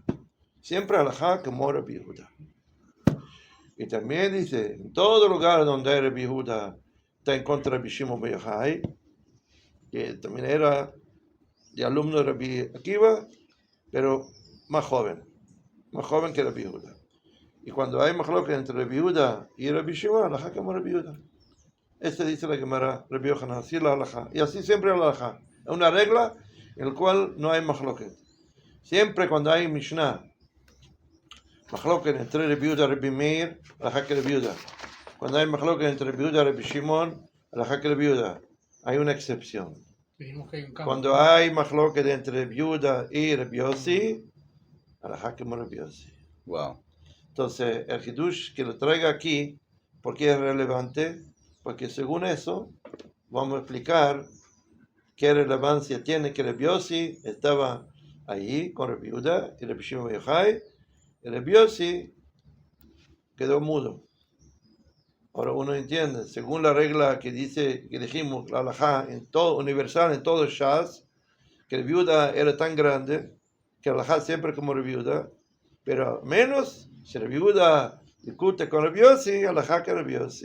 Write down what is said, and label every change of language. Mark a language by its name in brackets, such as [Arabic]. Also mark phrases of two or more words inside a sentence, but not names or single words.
[Spanish] Siempre alajá como Rabbi Yehuda. Y también dice, en todo lugar donde hay Rabbi Yehuda está en contra de Rabbi Shimon ben Yochai, que también era de alumno de Rabbi Akiva, pero más joven que Rabbi Yehuda. Y cuando hay machloket entre Rabbi Yehuda y Rabbi Shimon, alajá como Rabbi Yehuda. Este dice la Gemara, Rabbi Yochanan, así la alajá. Y así siempre la alajá. Es una regla en la cual no hay machloket. Siempre cuando hay Mishnah, machloket entre Rabbi Yehuda y Rabbi Meir, alajá que Rabbi Yehuda. Cuando hay machloket entre Rabbi Yehuda y Rabbi Shimon, alajá que Rabbi Yehuda. Hay una excepción. Cuando hay machloket entre Rabbi Yehuda y Rabbi Yossi, alajá como Rabbi Yossi. Wow. Entonces, el Hidush que lo traiga aquí, ¿por qué es relevante? Porque según eso, vamos a explicar qué relevancia tiene que Rabbi Yossi estaba ahí con Rabbi Yehuda y Rabbi Shimon ben Yochai, y Rabbi Yossi quedó mudo. Ahora uno entiende, según la regla que dijimos, la halajá, universal en todo Shas, que Rabbi Yehuda era tan grande, que la halajá siempre como Rabbi Yehuda, pero menos si Rabbi Yehuda discute con Rabbi Yossi, halajá que Rabbi Yossi.